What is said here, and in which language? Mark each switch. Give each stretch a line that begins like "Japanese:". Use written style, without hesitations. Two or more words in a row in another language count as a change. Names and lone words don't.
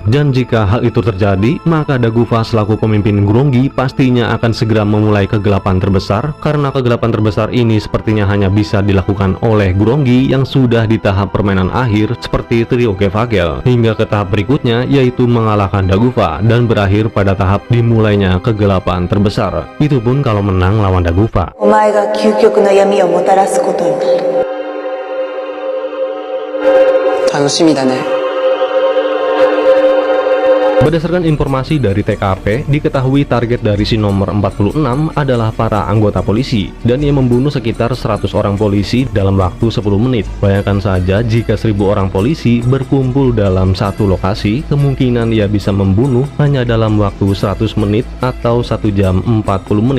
Indonesian: Dan jika hal itu terjadi, maka Dagufa selaku pemimpin Grongi pastinya akan segera memulai kegelapan terbesar, karena kegelapan terbesar ini sepertinya hanya bisa dilakukan oleh Grongi yang sudah di tahap permainan akhir seperti trio Kevagel, hingga ke tahap berikutnya yaitu mengalahkan Dagufa dan berakhir pada tahap dimulainya kegelapan terbesar. Itu pun kalau menang lawan Dagufa.
Japanese: お前が究極の闇をもたらすことになる。楽しみだね。
Indonesian: Berdasarkan informasi dari TKP, diketahui target dari si nomor 46 adalah para anggota polisi, dan ia membunuh sekitar 100 orang polisi dalam waktu 10 menit. Bayangkan saja jika 1000 orang polisi berkumpul dalam satu lokasi, kemungkinan ia bisa membunuh hanya dalam waktu 100 menit atau 1 jam 40 menit.